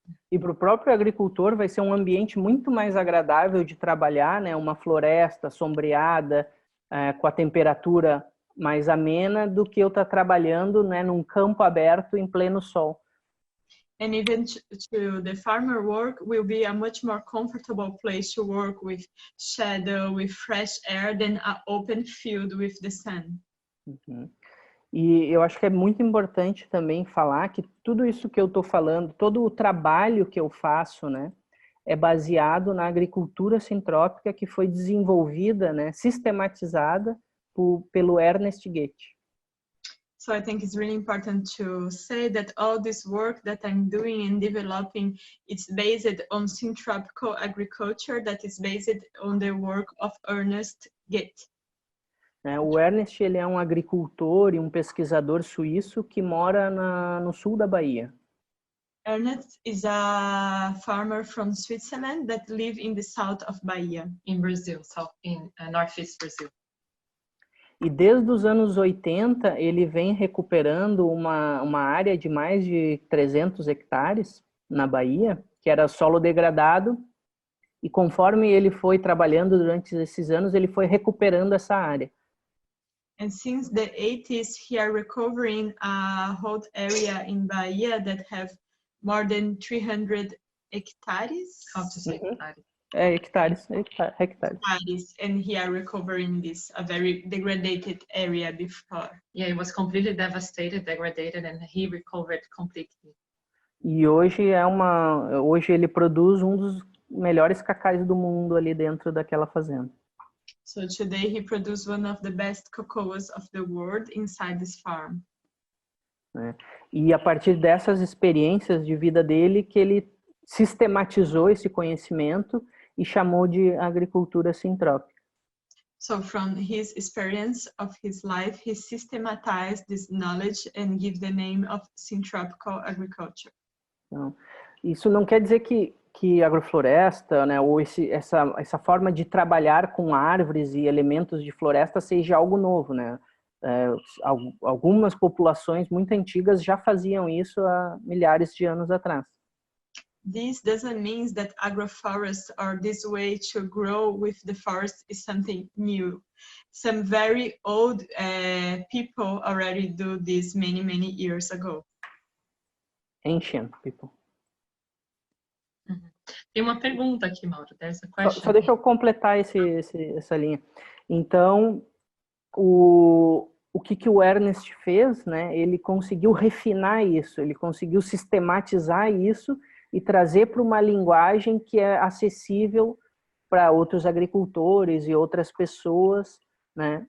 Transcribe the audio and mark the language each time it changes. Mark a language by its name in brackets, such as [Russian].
[Portuguese] E para o próprio agricultor vai ser um ambiente muito mais agradável de trabalhar, né? Uma floresta sombreada, com a temperatura mais amena do que eu estar trabalhando, né, num campo aberto em pleno sol. [English] And even to the farmer work will be a much more comfortable place to work with shadow, with fresh air than an open field with the sun. Uhum. [Portuguese] E eu acho que é muito importante também falar que tudo isso que eu estou falando, todo o trabalho que eu faço, né, é baseado na agricultura sintrópica que foi desenvolvida, né, sistematizada pelo Ernest Goethe. [English] So I think it's really important to say that all this work that I'm doing and developing, it's based on syntropical agriculture that is based on the work of Ernest Goethe. [Portuguese] O Ernest, ele é um agricultor e um pesquisador suíço que mora no sul da Bahia. [English] Ernest is a farmer from Switzerland that live in the south of Bahia. In Brazil, so in Northeast Brazil. [Portuguese] E desde os anos 80, ele vem recuperando uma área de mais de 300 hectares na Bahia, que era solo degradado, e conforme ele foi trabalhando durante esses anos, ele foi recuperando essa área. [English] And since the 80s, he are recovering a whole area in Bahia that have more than 300 hectares. How to say hectares? Hectares. Hectares, and he are recovering this, a very degraded area before. Yeah, it was completely devastated, degraded, and he recovered completely. [Portuguese] E hoje ele produz um dos melhores cacais do mundo ali dentro daquela fazenda. [English] So today he produces one of the best cocoas of the world inside this farm. [Portuguese] E a partir dessas experiências de vida dele que ele sistematizou esse conhecimento e chamou de agricultura sintrópica. [English] So from his experience of his life, he systematized this knowledge and give the name of syntropical agriculture. [Portuguese] Então, isso não quer dizer que agrofloresta, né, ou essa forma de trabalhar com árvores e elementos de floresta seja algo novo, né? Algumas populações muito antigas já faziam isso há milhares de anos atrás. [English] This doesn't mean that agroforest or this way to grow with the forest is something new. Some very old people already do this many years ago. Ancient people. [Portuguese] Tem uma pergunta aqui, Mauro. [English] There's a question. [Portuguese] Só deixa eu completar essa linha. Então, o que o Ernest fez, né? Ele conseguiu refinar isso, ele conseguiu sistematizar isso e trazer para uma linguagem que é acessível para outros agricultores e outras pessoas, né?